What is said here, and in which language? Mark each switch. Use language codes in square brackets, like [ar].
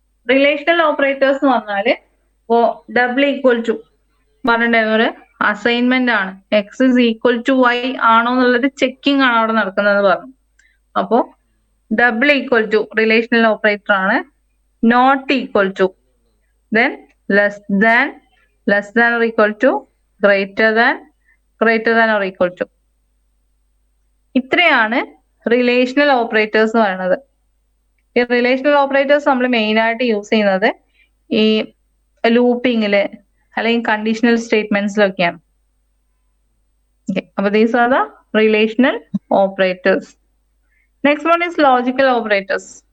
[ml] Relational operators എന്ന് പറഞ്ഞാല് ഇപ്പോ ഡബിൾ ഈക്വൽ ടു പറഞ്ഞിട്ടുണ്ടായിരുന്ന ഒരു അസൈൻമെന്റ് ആണ്. X is equal to Y ആണോ എന്നുള്ളത് ചെക്കിംഗ് ആണ് അവിടെ നടക്കുന്നതെന്ന് പറഞ്ഞു. അപ്പോ double equal to relational operator ആണ്. [en] Not equal to, then less than or equal to, greater than or equal to. [ml] ഇത്രയാണ് റിലേഷണൽ ഓപ്പറേറ്റേഴ്സ് എന്ന് പറയുന്നത്. ഈ റിലേഷണൽ ഓപ്പറേറ്റേഴ്സ് നമ്മൾ മെയിൻ ആയിട്ട് യൂസ് ചെയ്യുന്നത് ഈ ലൂപ്പിങ്ങില് അല്ലെങ്കിൽ കണ്ടീഷണൽ സ്റ്റേറ്റ്മെന്റ്സിലൊക്കെയാണ്. [en] അപ്പൊ these are the relational operators. Next one is logical operators.